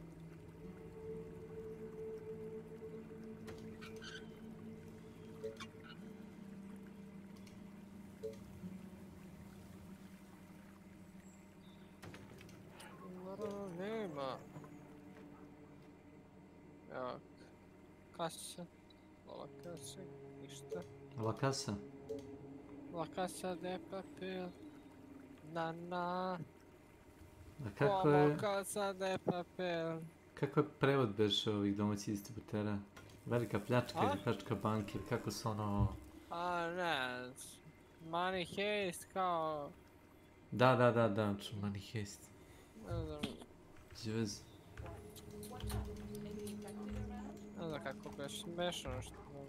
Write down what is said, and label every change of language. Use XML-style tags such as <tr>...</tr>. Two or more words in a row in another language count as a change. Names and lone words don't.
<sr>Nema. Evo. Kasa. La kasa. Ništa. La kasa? La casa de papel. Na na. A kako je... La casa de papel. Kako je prevod beše ovih domaćih distributera? Velika pljačka ili pljačka banke, kako su ono... A ne, money heist kao... Da, money heist. Ne znam. Džvez. Ne znam kako beše, smešano što...</sr>